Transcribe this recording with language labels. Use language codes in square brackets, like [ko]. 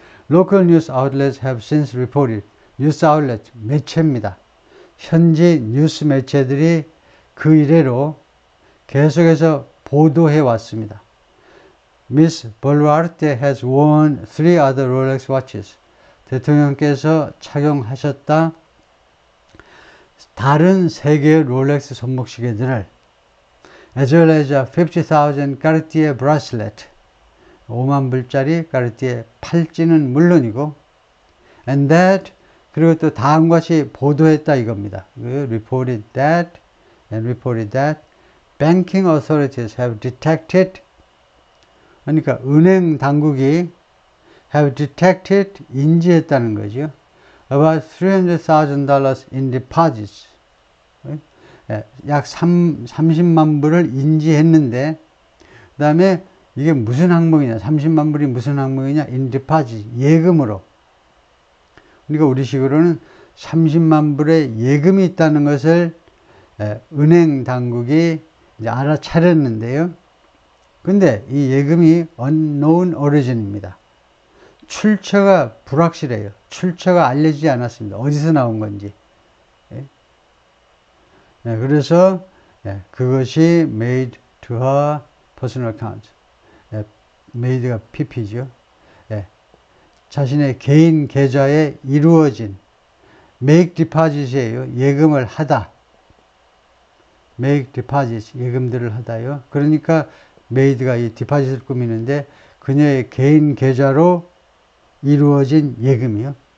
[en] Local news outlets have since reported [ko] 뉴스 아울렛 매체입니다. 현지 뉴스 매체들이 그 이래로 계속해서 보도해 왔습니다. [en] Miss Boluarte has worn 3 other Rolex watches. [ko] 대통령께서 착용하셨다 다른 3개의 롤렉스 손목시계들을 [en] as well as a 50,000 Cartier bracelet [ko] 5만 불짜리 까르띠에 팔찌는 물론이고 [en] and that [ko] 그리고 또 다음과 같이 보도했다 이겁니다. [en] reported that banking authorities have detected [ko] 그러니까 은행 당국이 [en] have detected [ko] 인지했다는 거죠. [en] about $300,000 in deposits [ko] 약 30만 불을 인지했는데 그 다음에 이게 무슨 항목이냐 30만 불이 무슨 항목이냐 [en] in deposit [ko] 예금으로 그러니까 우리식으로는 30만 불의 예금이 있다는 것을 은행 당국이 이제 알아차렸는데요. 근데 이 예금이 unknown origin입니다. 출처가 불확실해요. 출처가 알려지지 않았습니다. 어디서 나온 건지. 그래서 그것이 [en] made to her personal account. [ko] made가 pp죠. 자신의 개인 계좌에 이루어진 make deposit이에요. 예금을 하다. make deposit 예금들을 하다요. 그러니까 made가 이 디파짓을 꾸미는데 그녀의 개인 계좌로 이루어진 예금이요.